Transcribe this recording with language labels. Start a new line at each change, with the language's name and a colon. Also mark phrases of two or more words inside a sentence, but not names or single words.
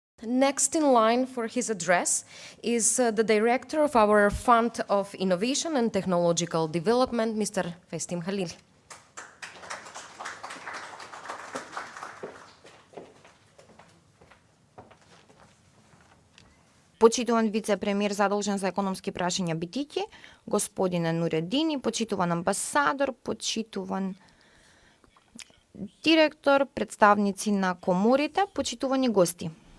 English: Next in line for his address is the director of our Fund of Innovation and Technological Development, Mr. Festim Halil.
Macedonian: Почитуван вице-премиер задолжен за економски прашања Битики, господине Нуредини, почитуван амбасадор, почитуван директор, представници на коморите, почитувани гости.